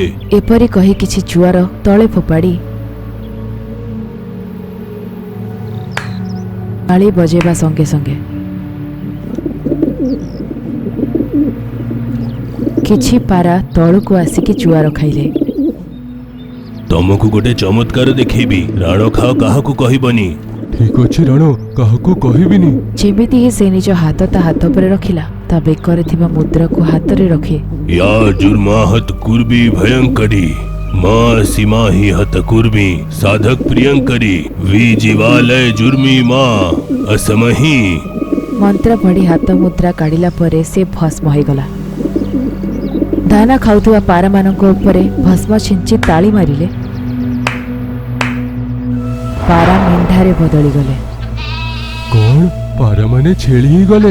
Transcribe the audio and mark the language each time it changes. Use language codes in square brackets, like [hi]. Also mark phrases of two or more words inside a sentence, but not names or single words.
[or] ଏପରି କହି କିଛି ଜୁଆର ତଳେ ଫୋପାଡ଼ି ତାଳି ବଜେଇବା ସଙ୍ଗେ ସଙ୍ଗେ କିଛି ପାରା ତଳକୁ ଆସିକି ଜୁଆର ଖାଇଲେ। ତମକୁ ଗୋଟେ ଚମତ୍କାର ଦେଖେଇବି। ରାଣ ଖାଅ, କାହାକୁ କହିବନି। ଠିକ ଅଛି ରାଣ, କାହାକୁ କହିବିନି। ଯେମିତି ହିଁ ସେ ନିଜ ହାତ ତା ହାତ ଉପରେ ରଖିଲା, ତା ବେକରେ ଥିବା ମୁଦ୍ରାକୁ ହାତରେ ରଖି [sa] या जुर्माहत कुर्बी भयंकरी माँ सीमा ही हत कुर्मी साधक प्रियंकरी वी जीवालय जुर्मी माँ असमही। [or] ମନ୍ତ୍ର ପଢ଼ି ହାତ ମୁଦ୍ରା କାଢ଼ିଲା ପରେ ସେ ଭସ୍ମ ହୋଇଗଲା। ଦାନା ଖାଉଥିବା ପାରାମାନଙ୍କ ଉପରେ ଭସ୍ମ ଛିଞ୍ଚି ତାଳି ମାରିଲେ ପାରା ମେଣ୍ଢାରେ ବଦଳିଗଲେ। କଣ ପାରାମାନେ ଛେଳି ହେଇଗଲେ?